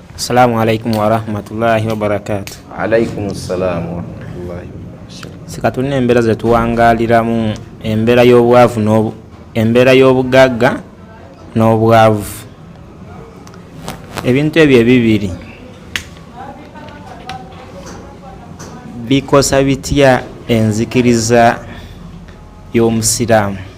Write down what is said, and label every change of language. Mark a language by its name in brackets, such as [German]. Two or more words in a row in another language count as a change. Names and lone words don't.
[Arabic] السلام عليكم ورحمة الله وبركاته. عليكم السلام ورحمة الله وبركاته. [Ganda] Sikatulina embeera zetuwangaliramu, embeera y'obwavu embeera y'obugagga n'obwavu. Ebintu ebyo ebibiri bikosa bitya enzikiriza y'omusiraamu?